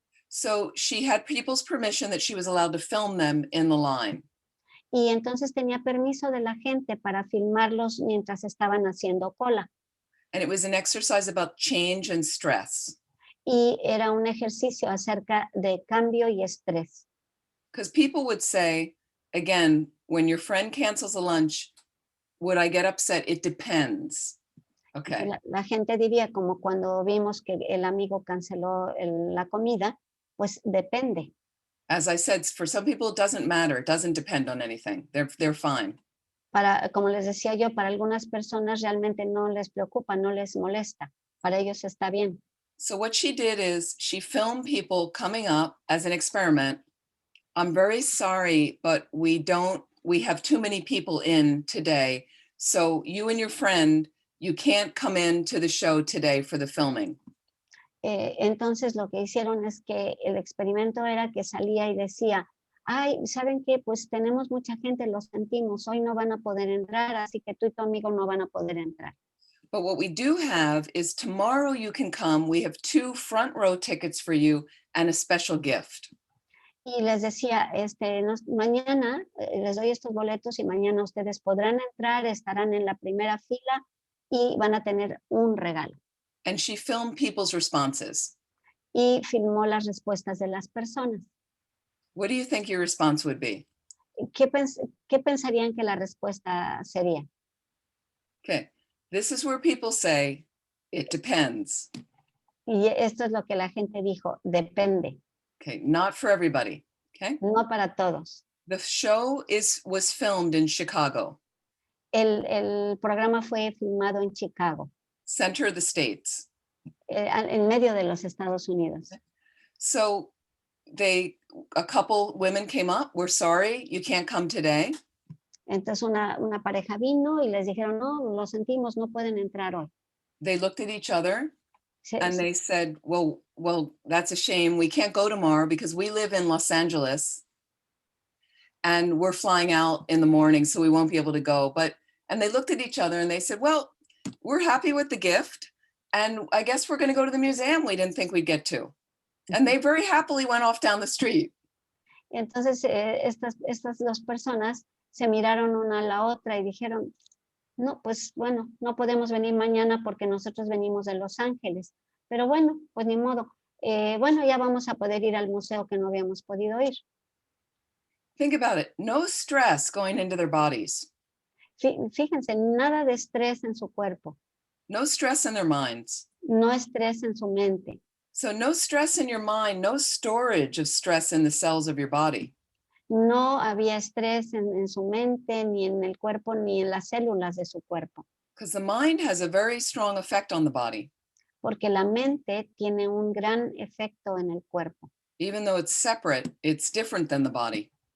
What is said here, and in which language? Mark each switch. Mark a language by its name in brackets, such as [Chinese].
[English] So she had people's permission that she was allowed to film them in the line. [Spanish] Y entonces tenía permiso de la gente para filmarlos mientras estaban haciendo cola. [English] And it was an exercise about change and stress. [Spanish] Y era un ejercicio acerca de cambio y estrés. [English] Because people would say, again, when your friend cancels a lunch, would I get upset? It depends. Okay. [Spanish] La gente diría, como cuando vimos que el amigo canceló la comida, pues depende. [English] As I said, for some people, it doesn't matter. It doesn't depend on anything. They're fine. [Spanish] Como les decía yo, para algunas personas realmente no les preocupa, no les molesta. Para ellos está bien. [English] So what she did is she filmed people coming up as an experiment. I'm very sorry, but we have too many people in today. So you and your friend, you can't come into the show today for the filming. [Spanish] Entonces lo que hicieron es que el experimento era que salía y decía, ay, ¿saben qué? Pues tenemos mucha gente, lo sentimos, hoy no van a poder entrar, así que tú y tu amigo no van a poder entrar. [English] But what we do have is tomorrow you can come. We have 2 front row tickets for you and a special gift. [Spanish] Y les decía, mañana les doy estos boletos y mañana ustedes podrán entrar, estarán en la primera fila y van a tener un regalo. [English] And she filmed people's responses. [Spanish] Y filmó las respuestas de las personas. [English] What do you think your response would be? [Spanish] ¿Qué pensarían que la respuesta sería? [English] Okay, this is where people say, it depends. [Spanish] Y esto es lo que la gente dijo, depende. [English] Okay, not for everybody, okay? [Spanish] No para todos. [English] The show was filmed in Chicago, [Spanish] El programa fue filmado en Chicago, [English] center of the States. [Spanish] en medio de los Estados Unidos. [English] So a couple women came up, we're sorry, you can't come today. [Spanish] Entonces una pareja vino y les dijeron, no, lo sentimos, no pueden entrar hoy. [English] They looked at each other and they said, well, that's a shame. We can't go tomorrow because we live in Los Angeles and we're flying out in the morning, so we won't be able to go. And they looked at each other and they said, well, we're happy with the gift. And I guess we're going to go to the museum we didn't think we'd get to. And they very happily went off down the street. [Spanish] Entonces estas dos personas se miraron una a la otra y dijeron, no, pues bueno, no podemos venir mañana porque nosotros venimos de Los Ángeles. Pero bueno, pues ni modo. Bueno, ya vamos a poder ir al museo que no habíamos podido ir. [English] Think about it. No stress going into their bodies. [Spanish] Fíjense, nada de estrés en su cuerpo. [English] No stress in their minds. [Spanish] No estrés en su mente. [English] So no stress in your mind, no storage of stress in the cells of your body. [Spanish] No había estrés en su mente, ni en el cuerpo, ni en las células de su cuerpo. [English] Because the mind has a very strong effect on the body. [Spanish] Porque la mente tiene un gran efecto en el cuerpo. [English] Even though it's separate, it's different than the body.